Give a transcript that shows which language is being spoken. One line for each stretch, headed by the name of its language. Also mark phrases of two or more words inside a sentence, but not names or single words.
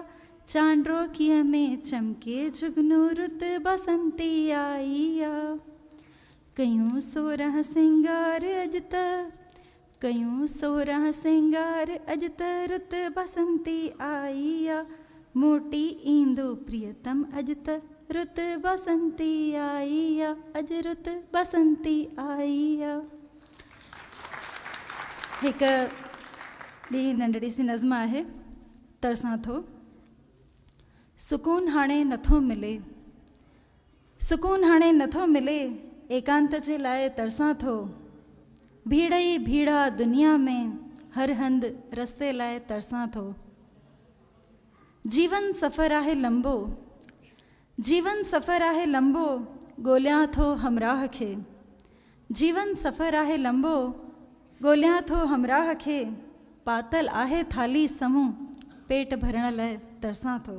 Sindhi: चांड्रो किया में चमके जुगनू, रुत बसंती आई आ। कयूं सोरह सिंगार अज त, कयूं सोरह सिंगार अज त, रुत बसंती आई आ। मोटी ईंदो प्रियतम अज त, रुत बसंती आई आ। अज रुत बसंती आई आ। हिकु ॿी नंढड़ी सी नज़्म आहे, तरसां थो। सुकून हाणे नथो मिले, सुकून हाणे नथो मिले, एकांत जे लाइ तरसां थो। भीड़ ई भीड़ा दुनिया में, हर हंध रस्ते लाइ तरसां थो। जीवन सफ़र आहे लंबो, जीवन सफ़र आहे लंबो, ॻोल्हियां थो हमराह खे। जीवन सफ़र आहे लंबो, ॻोल्हियां थो हमराह खे। पातल आहे थाली समूह, पेट भरण लाइ तरसां थो।